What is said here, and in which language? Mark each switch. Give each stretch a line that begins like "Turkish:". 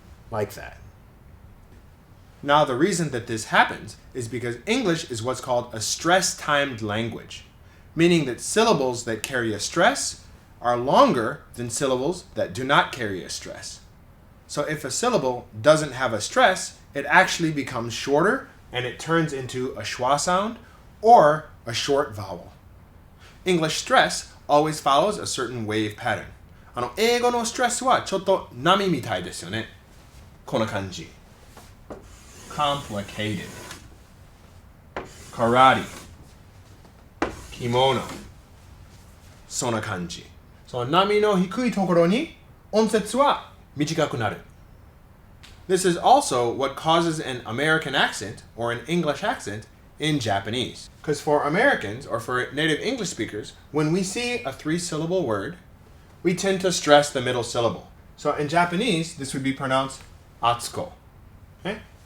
English: Like that. Now, the reason that this happens is because English is what's called a stress-timed language, meaning that syllables that carry a stress are longer than syllables that do not carry a stress. So if a syllable doesn't have a stress, it actually becomes shorter and it turns into a schwa sound or a short vowel. English stress always follows a certain wave pattern.
Japanese: 英語のストレスはちょっと波みたいですよね。こんな感じ。Complicated. Karate. Kimono. そんな感じ。その波の低いところに音節は短くなる。
English: This is also what causes an American accent or an English accent in Japanese. Because for Americans or for native English speakers, when we see a 3-syllable word, we tend to stress the middle syllable. So in Japanese, this would be pronounced atsuko. Okay?